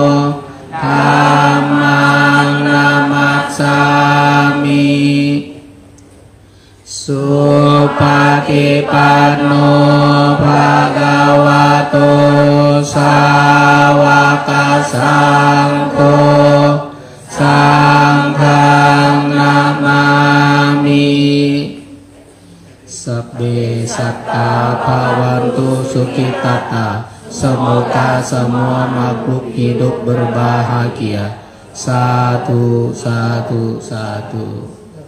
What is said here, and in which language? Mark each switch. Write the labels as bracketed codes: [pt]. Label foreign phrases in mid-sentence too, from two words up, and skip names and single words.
[pi] dhammang namassami Supatipanno bhagavato sawaka sangho sanghang namami Sabbe satta bhavantu sukhitata [id] semoga semua makhluk hidup berbahagia [pi] Satu, satu, satu